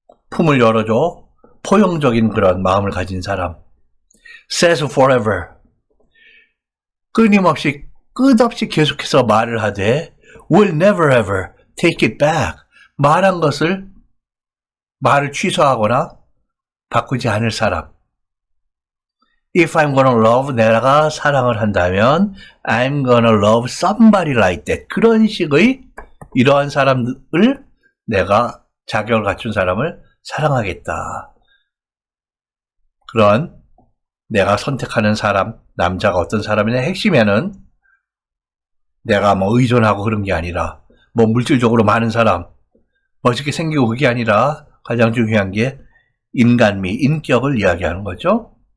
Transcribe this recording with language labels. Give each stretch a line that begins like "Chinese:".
Korean: 품을 열어줘 포용적인 그런 마음을 가진 사람,
English: says forever,
Korean: 끊임없이 끝없이 계속해서 말을 하되
English: will never ever take it back,
Korean: 말한 것을 말을 취소하거나 바꾸지 않을 사람.
English: If I'm gonna love,
Korean: 내가 사랑을 한다면
English: I'm gonna love somebody like that.
Korean: 그런 식의 이러한 사람을 내가 자격을 갖춘 사람을 사랑하겠다. 그런 내가 선택하는 사람, 남자가 어떤 사람이냐 핵심에는 내가 뭐 의존하고 그런 게 아니라 뭐 물질적으로 많은 사람, 멋있게 생기고 그게 아니라 가장 중요한 게 인간미, 인격을 이야기하는 거죠.